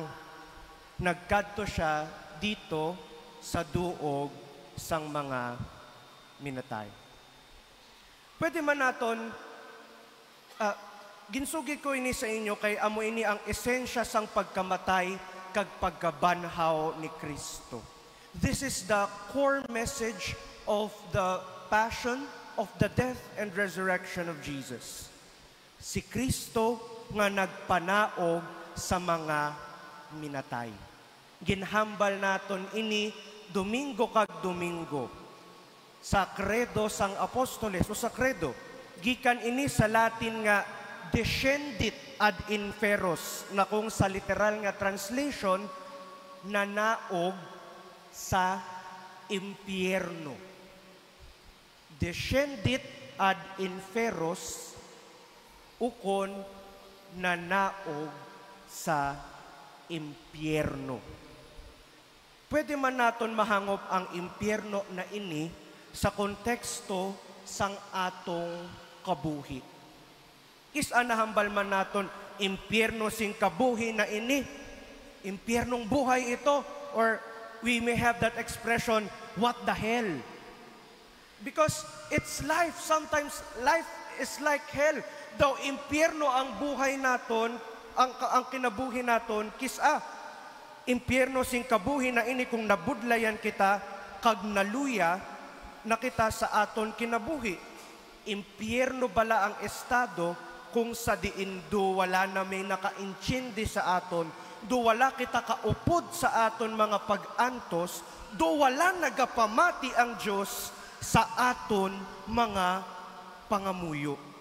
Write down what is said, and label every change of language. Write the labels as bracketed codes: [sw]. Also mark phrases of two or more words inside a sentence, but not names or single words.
[hil] Nagkadto siya dito sa duog sang mga minatay. Pwede man naton ginsugi ko ini sa inyo kay amo ini ang esensya sang pagkamatay kag pagkabanhaw ni Kristo. [en] This is the core message of the passion, of the death and resurrection of Jesus. [hil] Si Kristo nga nagpanaog sa mga minatay. Ginhambal naton ini Domingo kag Domingo. Sa Credo sang Apostoles o sa Credo, gikan ini sa Latin nga [la] descendit ad inferos, [hil] na kung sa literal nga translation, nanaog sa impyerno. [la] Descendit ad inferos, [hil] ukon nanaog sa impyerno. Pwede man naton mahangop ang impyerno na ini sa konteksto sang atong kabuhi. Isa nahambal man naton impyerno sing kabuhi na ini, [tl] impyernong buhay ito, [en] or we may have that expression, what the hell? Because it's life. Sometimes life is like hell. [hil] Daw impyerno ang buhay naton, ang kinabuhi naton, kisa impyerno sing kabuhi na ini kung nabudlayan kita, kag naluya na kita sa aton kinabuhi. Impyerno bala ang estado kung sa diin do wala na may nakaintindi sa aton, do wala kita kaupod sa aton mga pag-antos, do wala nagapamati ang Diyos sa aton mga pangamuyo.